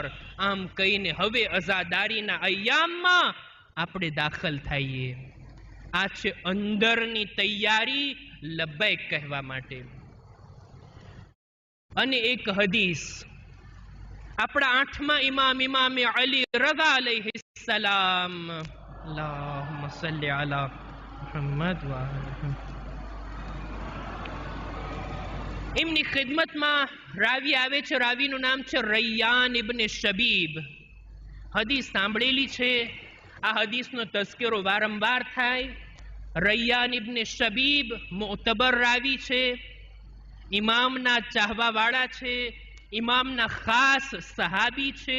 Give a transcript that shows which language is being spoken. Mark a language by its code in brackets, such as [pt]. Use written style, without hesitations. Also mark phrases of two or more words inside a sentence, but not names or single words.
[gu] આમ કહીને હવે અઝાદારીના અય્યામમાં આપણે દાખલ થઈએ। આ છે અંદરની તૈયારી લબ્બૈક કહેવા માટે। અને એક હદીસ આપણા આઠમા ઇમામ ઇમામે અલી રઝા अलैहिस्सलाम, [ar] اللهم صل على محمد وآل, [gu] એમની ખિદમતમાં રાવી આવે છે, રાવીનું નામ છે રૈયાન ઇબ્ન શબીબ। હદીસ સાંભળેલી છે, આ હદીસનો તઝકિરો વારંવાર થાય। રૈયાન ઇબ્ન શબીબ મુઅતબર રાવી છે, ઇમામના ચાહવાવાળા છે, ઇમામના ખાસ સહાબી છે।